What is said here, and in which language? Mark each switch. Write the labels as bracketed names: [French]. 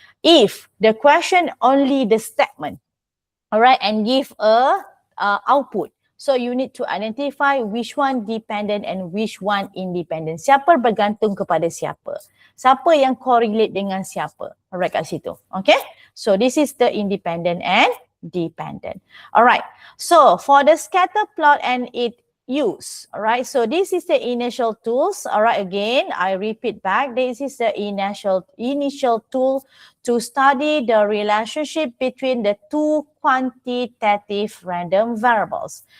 [English] If the question only the statement, alright, and give a output. So you need to identify which one dependent and which one independent. [Malay] Siapa bergantung kepada siapa? Siapa yang correlate dengan siapa? Alright, kat situ. Okay? [English] So this is the independent and dependent. Alright. So for the scatter plot and its use. Alright. So this is the initial tools. Alright. Again, I repeat back. This is the initial tool to study the relationship between the two quantitative random variables.